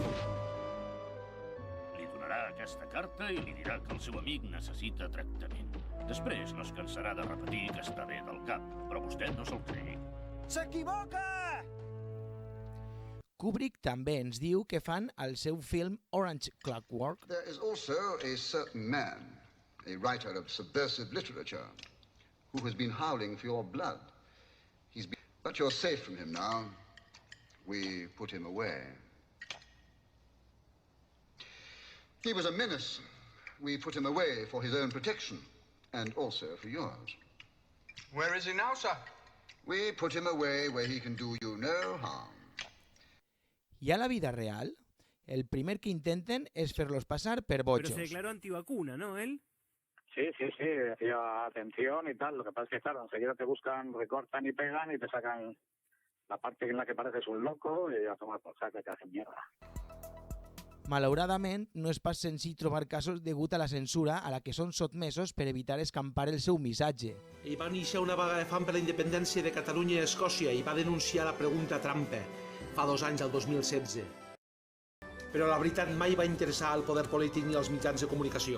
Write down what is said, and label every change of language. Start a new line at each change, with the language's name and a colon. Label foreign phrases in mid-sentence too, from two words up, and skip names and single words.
Catalan: Li donarà aquesta carta i li dirà que el seu amic necessita tractament. Després no es cansarà de repetir que està bé del cap, però vostè no se'l cregui. S'equivoca! Kubrick també ens diu que fan al seu film Orange Clockwork.
English: There is also a certain man, a writer of subversive literature, who has been howling for your blood. But you're safe from him now. We put him away. He was a menace. We put him away for his own protection, and also for yours. Where is he now, sir? We put him away where he can do you no harm.
Catalan: I a la vida real, el primer que intenten es fer-los pasar per bojos.
Spanish: Pero se declaró antivacuna, ¿no, él? Sí, decía atención y tal. Lo que pasa es que, claro, enseguida te buscan, recortan y pegan y te sacan la parte en la que pareces un loco y a tomar por saco, te hacen mierda.
Catalan: Malauradament, no és pas senzill trobar casos degut a la censura a la que són sotmesos per evitar escampar el seu missatge. Ell va iniciar una vaga de fam per la independència de Catalunya i Escòcia i va denunciar la pregunta trampa fa 2 anys, el 2016. Però la veritat mai va interessar al poder polític ni als mitjans de comunicació.